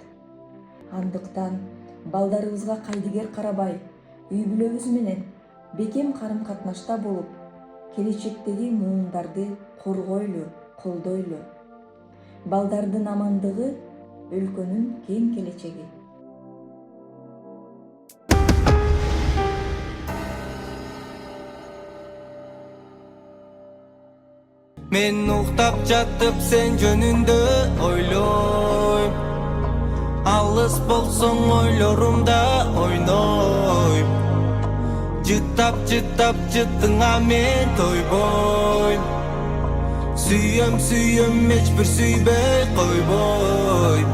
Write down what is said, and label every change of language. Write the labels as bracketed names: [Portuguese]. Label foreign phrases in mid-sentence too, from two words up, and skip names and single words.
[Kyrgyz] Андыктан балдарыбызга кайдыгер карабай, үй бүлөбүз менен бекем карым-катнашта болуп, келечектеги муундарды коргойлу, колдойлу. Балдардын амандыгы өлкөнүн кең келечеги. Мен уктап жатып сен жөнүндө ойлойм. Алыс болсоң ойлорумда ойнойм. Жыттап жыттыңа мен тойбойм. Сүйөм эчбир сүйбөй койбойм.